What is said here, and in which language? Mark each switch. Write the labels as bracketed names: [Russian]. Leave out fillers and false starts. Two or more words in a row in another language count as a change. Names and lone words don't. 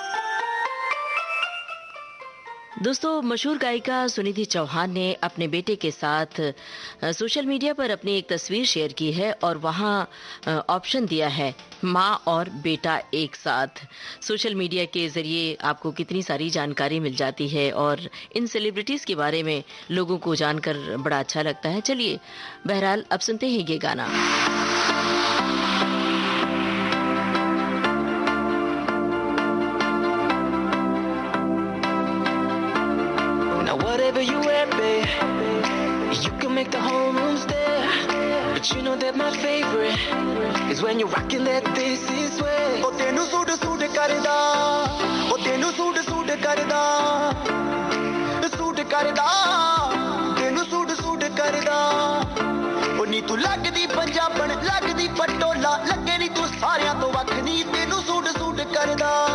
[Hindi] दोस्तों, मशहूर गायिका सुनिधि चौहान ने अपने बेटे के साथ [English] social media [Hindi] पर अपनी एक तस्वीर शेयर की है और वहां ऑप्शन दिया है माँ और बेटा एक साथ। [English] social media [Hindi] के जरिए आपको कितनी सारी जानकारी मिल जाती है और इन सेलिब्रिटीज के बारे में लोगों को जानकर बड़ा अच्छा लगता है। चलिए, बहरहाल अब सुनते हैं ये गाना। [English] Whatever you wear, babe, you can make the whole room stare. But you know that my favorite is when you're rocking that this is way. [Punjabi] ਓਹ, ਤੈਨੂੰ ਸੂਟ ਸੂਟ ਕਰਦਾ, ਓਹ ਤੈਨੂੰ ਸੂਟ ਸੂਟ ਕਰਦਾ, ਸੂਟ ਕਰਦਾ, ਤੈਨੂੰ ਸੂਟ ਸੂਟ ਕਰਦਾ. ਓਹ ਨੀ ਤੂੰ ਲਗਦੀ ਪੰਜਾਬਣ ਲਗਦੀ ਪਟੋਲਾ, ਲੱਗੇ ਨੀ ਤੂੰ ਸਾਰੀਆਂ ਤੋਂ ਵੱਖ ਨੀ, ਤੈਨੂੰ ਸੂਟ ਸੂਟ ਕਰਦਾ।